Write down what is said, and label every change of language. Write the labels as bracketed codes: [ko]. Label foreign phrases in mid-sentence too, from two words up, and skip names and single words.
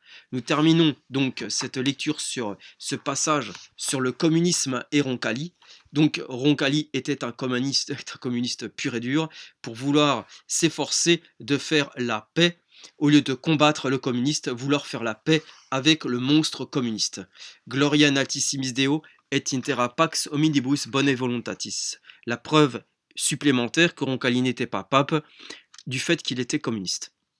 [fr] Nous terminons donc cette lecture sur ce passage sur le communisme et Roncalli. Donc Roncalli était un communiste pur et dur pour vouloir s'efforcer de faire la paix au lieu de combattre le communiste, vouloir faire la paix avec le monstre communiste. [la] Gloria in altissimis Deo et intera pax hominibus bone voluntatis. [fr] La preuve supplémentaire que Roncalli n'était pas pape du fait qu'il était communiste.